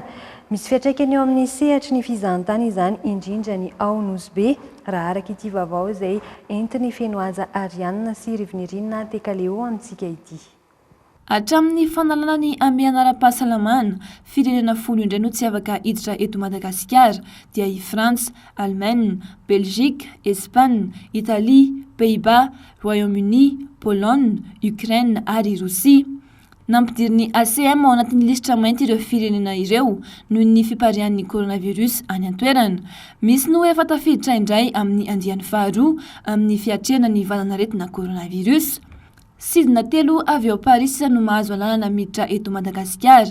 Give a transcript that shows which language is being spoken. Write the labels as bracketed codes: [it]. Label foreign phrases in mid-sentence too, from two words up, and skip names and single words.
[mg] Misy fiantraikany eo amin'ny sehatry ny fizahantany izany indrindra ny aonosy be raha araka ity vaovao izay entiny fenoaza Arianina sy Rivoninirina Tekaleo amintsika ity. Hatramin'ny fanalana ny amiana ara-pahasalamana, firenena 10 indray no tsy afaka hiditra eto Madagasikara dia i Frantsa, Allemagne, Belgique, Espagne, Italie, Pays-Bas, Royaume-Uni, Pologne, Ukraine ary Rosia. Nampidiriny ACM ao anatin'ny lisitra mainty ireo firenena ireo noho ny fiparihan'ny coronavirus any an-toerana. Misy no efa tafiditra indray amin'ny andiany faharoa amin'ny fiatrena ny valanaretina coronavirus. Sidina 3 avy ao Paris no mahazo alalana miditra eto Madagasikara.